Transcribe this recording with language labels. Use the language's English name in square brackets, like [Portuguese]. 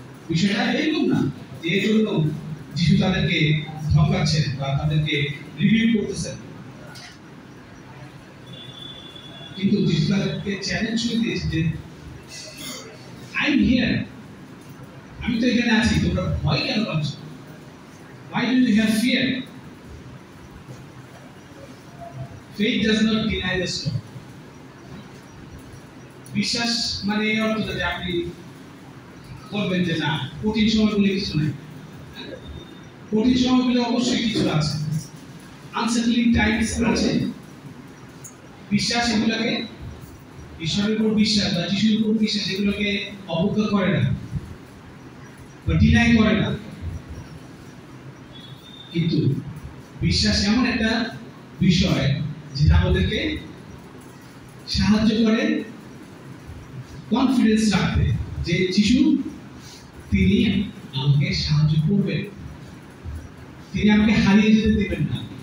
[Bangla] বিষয়টা এরকম না যে এর জন্য যিশু তাদেরকে ধমকাচ্ছেন বা তাদেরকে রিভিউ করতেছেন, কিন্তু যিশু তাদেরকে চ্যালেঞ্জ করে দিয়েছে যে [English] I am here, [Bangla] আমি তো এখানে আছি, তোমরা ভয় কেন পাচ্ছ? [English] Why do you have fear? Faith does not deny the storm. [Bangla] বিশ্বাস মানে এই অর্থ যে আপনি বলবেন যে না, কঠিন সময়গুলো কিছু নাই। কঠিন সময়গুলো অবশ্যই কিছু আছে, [English] uncertainty times [Bangla] আছে। বিশ্বাস এগুলোকে, ঈশ্বরের উপর বিশ্বাস বা যিশুর উপর বিশ্বাস এগুলোকে অবজ্ঞা করে না বা ডিনাই করে না, কিন্তু বিশ্বাস এমন একটা বিষয় যেটা আমাদেরকে সাহায্য করে কনফিডেন্স রাখতে যে যিশু তিনি আমাকে সাহায্য করবেন, তিনি আমাকে হারিয়ে যেতে দিবেন না।